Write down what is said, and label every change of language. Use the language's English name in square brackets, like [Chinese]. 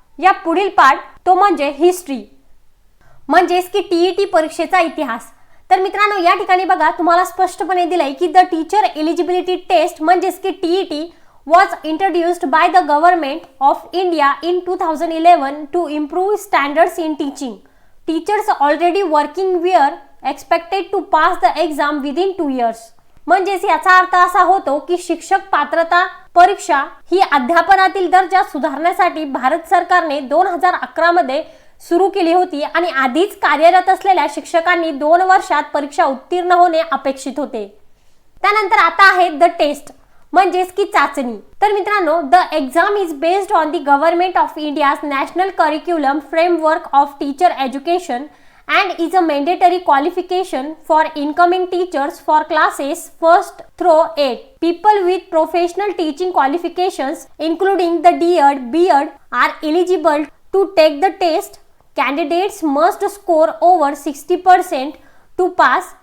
[Marathi] या पुढील पार्ट तो म्हणजे हिस्ट्री, म्हणजेच की टीईटी परीक्षेचा इतिहास। तर मित्रांनो या ठिकाणी बघा तुम्हाला स्पष्टपणे दिलंय की द टीचर एलिजिबिलिटी टेस्ट म्हणजेच की TET [English] was introduced by the government of India in 2011 to improve standards in teaching. Teachers already working were expected to pass the exam within 2 years. [Marathi] म्हणजेच याचा अर्थ असा होतो की शिक्षक पात्रता परीक्षा ही अध्यापनातील दर्जा सुधारण्यासाठी भारत सरकारने 2011 मध्ये सुरू केली होती आणि आधीच कार्यरत असलेल्या शिक्षकांनी 2 वर्षात परीक्षा उत्तीर्ण होणे अपेक्षित होते। त्यानंतर आता आहे द टेस्ट म्हणजेच की चाचणी। तर मित्रांनो [English] The exam is based on the government of India's national curriculum framework of teacher education and is a mandatory qualification for incoming teachers for classes 1st through 8. People with professional teaching qualifications including the D.Ed, B.Ed are eligible to take the test. Candidates must score over 60% to pass.